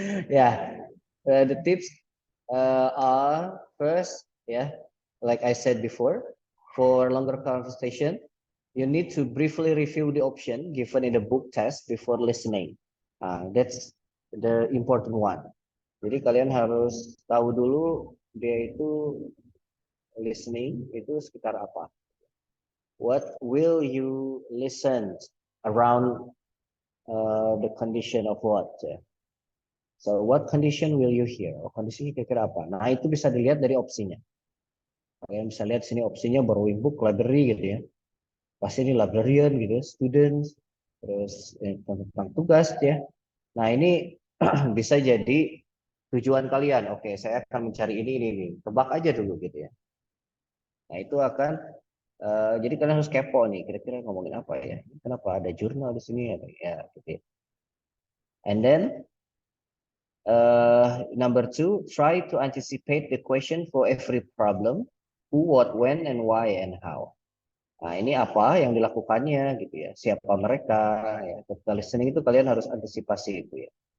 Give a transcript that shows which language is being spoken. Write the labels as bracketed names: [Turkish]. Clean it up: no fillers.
[English] Yeah, the tips are first, like I said before, for longer conversation, you need to briefly review the option given in the book test before listening. That's the important one. [Indonesian] Jadi kalian harus tahu dulu dia itu listening itu sekitar apa. [English] What will you listen around the condition of what? So what condition will you hear? [Indonesian] Kondisinya kira-kira apa? Nah itu bisa dilihat dari opsinya. Kalian bisa lihat sini opsinya borrowing book, library gitu ya. Pasti ini librarian gitu, students, terus tentang tugas ya. Nah ini bisa jadi tujuan kalian. Oke, saya akan mencari ini. Tebak aja dulu gitu ya. Nah itu akan jadi kalian harus kepo nih. Kira-kira ngomongin apa ya? Kenapa ada jurnal di sini ya? Gitu ya. [English] And then number 2, try to anticipate the question for every problem. Who, what, when, and why, and how. [Indonesian] Nah, ini apa yang dilakukannya gitu ya. Siapa mereka ya. Ketika listening itu kalian harus antisipasi itu ya.